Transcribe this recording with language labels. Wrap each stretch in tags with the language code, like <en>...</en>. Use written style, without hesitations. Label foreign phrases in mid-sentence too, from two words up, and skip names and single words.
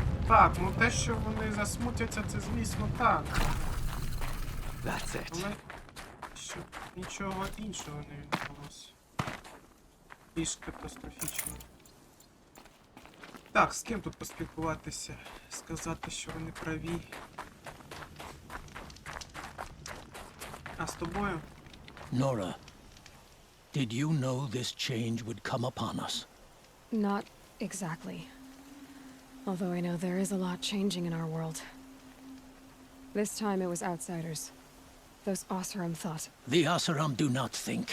<uk>Так, ну те, що вони засмутяться, це звісно так.</uk> <en>That's it.</en> <uk>Але щоб нічого іншого не відбулося. Більш катастрофічно. Так, з ким тут поспілкуватися? Сказати, що вони праві. А з тобою?</uk> <en>Nora, did you know this change would come upon us? Not exactly. Although I know there is a lot changing in our world. This time it was outsiders. Those Oseram thought. The Asaram do not think.</en>